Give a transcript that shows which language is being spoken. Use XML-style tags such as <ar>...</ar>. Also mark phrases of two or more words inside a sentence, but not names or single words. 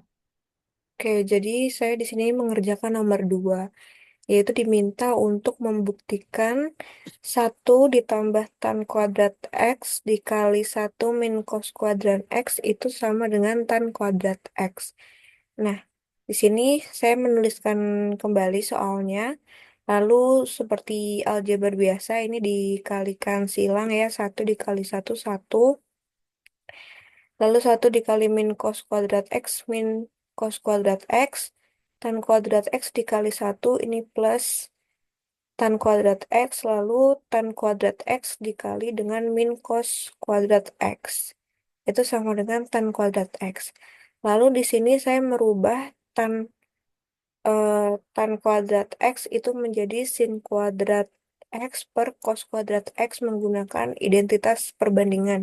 <id>Oke, jadi saya di sini mengerjakan nomor 2, yaitu diminta untuk membuktikan 1 ditambah tan² X dikali 1 - cos² X itu sama dengan tan² X. Nah, di sini saya menuliskan kembali soalnya. Lalu seperti aljabar biasa ini dikalikan silang ya, 1 dikali 1, 1. Lalu 1 dikali min cos² X min cos² X. Tan² X dikali 1 ini plus tan² X. Lalu tan² X dikali dengan min cos² X. Itu sama dengan tan² X. Lalu di sini saya merubah tan² X itu menjadi sin² X per cos² X menggunakan identitas perbandingan.</id>